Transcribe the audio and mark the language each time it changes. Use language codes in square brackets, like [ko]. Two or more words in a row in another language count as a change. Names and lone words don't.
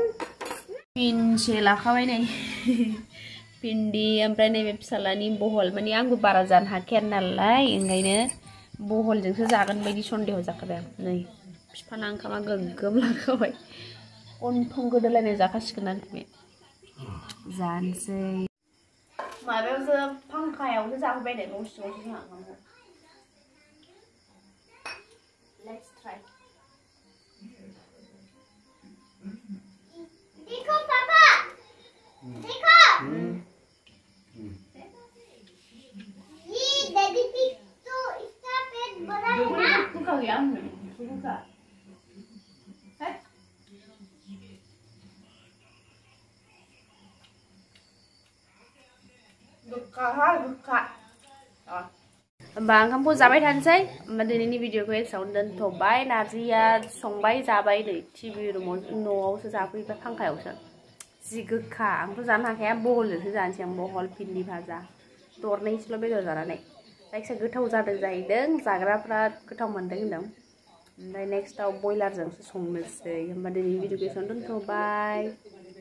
[brx] पिनसे लाखाबाय नै पिन्डी ओमफ्राय नैबे फिसालानि बहल माने आंबो बारा जानो हाखाया नालाय ओंखायनो बहलजोंसो जागोन बायदि सन्देह जाखाबाय आं नै बिफाना ओंखामा गोग्गोम लाखाबाय गन्थं गोदोलायनाय जाखासिगोन आरोखि बे जानोसै माबायावसो फांखायावसो जाहोबाय नै न' सिङावसो जोंहा ओंखामखौ [en] let's try [hi] देखो पापा देखो ये डैडी पिग तो इसका पेट बड़ा है ना दुखा गया दुखा है [brx] दुखा होमबा ओंखामखौ जाबाय थानोसै होमबा दिनैनि भिडिअखौ एसेयावनो दोनथ'बाय नारजिया संबाय जाबाय नै टिभि रुमाव न'आवसो जाफैबाय फांखायावसो जि गोखा आंथ' जानो हाखाया बहलजोंसो जानोसै आं बहल भिन्डी भाजा दरनैसोल' बेदर जानानै जायखिजाया गोथाव जादों जाहैदों जाग्राफ्रा गोथाव मोनदों होनदों ओमफ्राय नेक्स्टआव बयलारजोंसो संनोसै होमबा दिनैनि भिडिअखौ एसेयावनो दोनथ'बाय